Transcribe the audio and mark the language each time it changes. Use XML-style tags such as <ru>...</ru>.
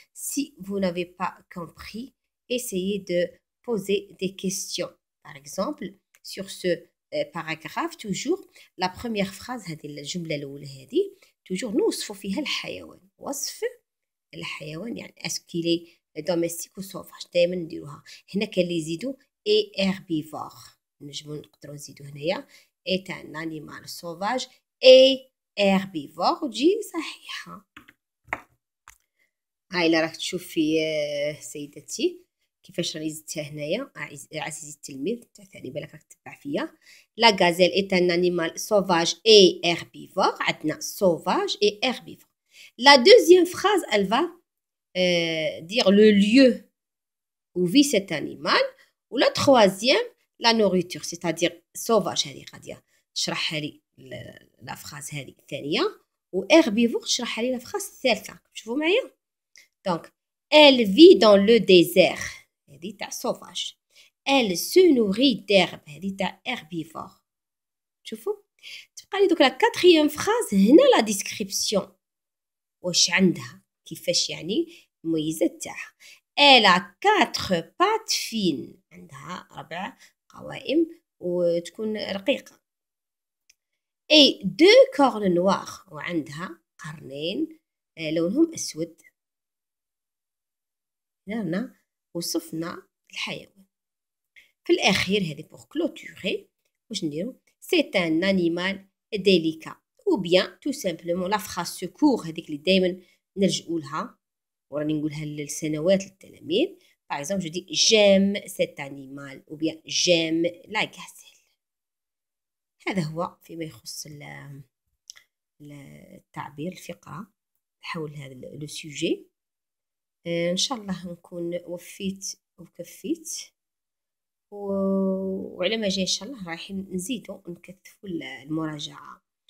<fr>Si vous n'avez pas compris, essayez de poser des questions. Par exemple, sur ce paragraphe, toujours, la première phrase,</fr> <ar>هذه الجملة الأولى هذه,</ar> <fr>toujours</fr> <ar>نوصفوا فيها الحيوان. وصف الحيوان يعني اسكيلي دوميستيك وسوفاج دائما نديروها. هنا كاين اللي يزيدوا اي هيربيفور. نجمو نقدروا نزيدوا هنايا</ar> <fr>est un animal sauvage et herbivore</fr> <ar>وتجي صحيحة. هاي اللي راك تشوفي سيدتي كيفاش راني زدتها هنايا. عزيزي التلميذ ثاني بالك راك تتبع فيا.</ar> <fr>لا غازيل est un animal sauvage et herbivore. عندنا sauvage et herbivore. La deuxième phrase, elle va dire le lieu où vit cet animal. Ou la troisième, la nourriture, c'est-à-dire sauvage</fr> <ar>هذه غادية تشرحها لي</ar> <fr>la phrase</fr> <ar>هذه الثانية. و herbivore تشرحها لي</ar> <fr>la phrase</fr> <ar>الثالثة. شوفوا معايا.</ar> <fr>Donc, elle vit dans le désert.</fr> <ar>هذه تاع</ar> <fr>sauvage. Elle se nourrit d'herbe.</fr> <ar>هذه تاع herbivore. شوفوا تبقى لي دوك</ar> <fr>la quatrième phrase</fr> <ar>هنا</ar> <fr>la description.</fr> <ar>واش عندها كيفاش يعني المميزات تاعها.</ar> <fr>Elle a 4 pattes fines.</fr> <ar>عندها 4 قوائم وتكون رقيقة.</ar> <fr>Et 2 cornes noires.</fr> <ar>وعندها قرنين لونهم أسود. هنا وصفنا الحيوان. في الأخير هذه</ar> <fr>pour clôturer</fr> <ar>واش نديرو</ar> <fr>c'est un animal délicat. ou bien tout simplement la phrase secours</fr> <ar>هذيك اللي دايما نلجؤوا لها وراني نقولها للسنوات للتلاميذ.</ar> <fr>par exemple je dis j'aime cet animal ou bien j'aime la gazelle.</fr> <ar>هذا هو فيما يخص التعبير الفقرة حول هذا لو سوجي. ان شاء الله نكون وفيت وكفيت وعلى ما جاي ان شاء الله رايحين نزيدوا نكثفوا المراجعة.</ar>